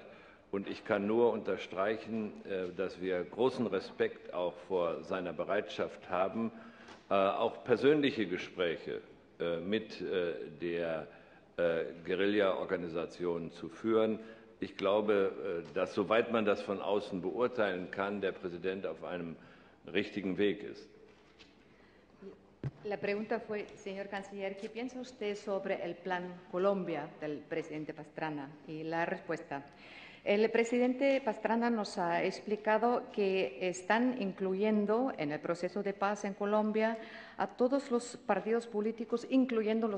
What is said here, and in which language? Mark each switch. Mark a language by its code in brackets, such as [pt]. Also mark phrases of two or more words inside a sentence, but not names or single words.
[de] Und ich kann nur unterstreichen, dass wir großen Respekt auch vor seiner Bereitschaft haben, auch persönliche Gespräche mit der Guerilla-Organisation zu führen. Ich glaube, dass, soweit man das von außen beurteilen kann, der Präsident auf einem richtigen Weg ist. [es] La pregunta fue, señor canciller, ¿qué piensa usted sobre el Plan Colombia del presidente Pastrana? Y la respuesta. El presidente Pastrana nos ha explicado que están incluyendo en el proceso de paz en Colombia a todos los partidos políticos, incluyendo los